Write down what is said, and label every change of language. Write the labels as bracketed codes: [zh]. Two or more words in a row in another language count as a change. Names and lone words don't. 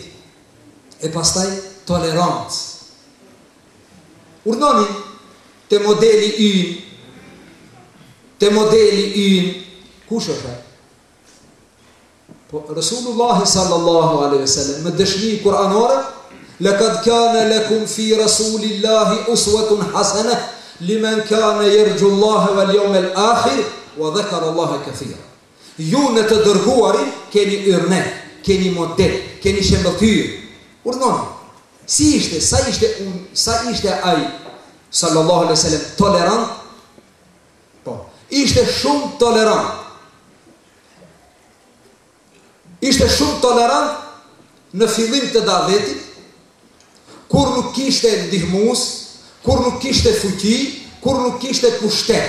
[sq] E pastaj tolerancë. Urdhoni te modeli ynë, kush është ai? Po Resulullah [ar] صلى الله عليه وسلم [sq] me dëshmi kuranore, [ar] لقد كان لكم في رسول الله أسوة حسنة لمن كان يرجو الله واليوم الآخر وذكر الله كثيرا. [sq] Ju në të dërguarin keni yrne, keni model, keni shembull. Urdhoni. Si ishte, sa ishte ai [ar] صلى الله عليه وسلم [sq] tolerant? Po, ishte shumë tolerant. Ishte shumë tolerant në fillim të davetit, kur nuk kishte ndihmues, kur nuk kishte fuqi, kur nuk kishte pushtet.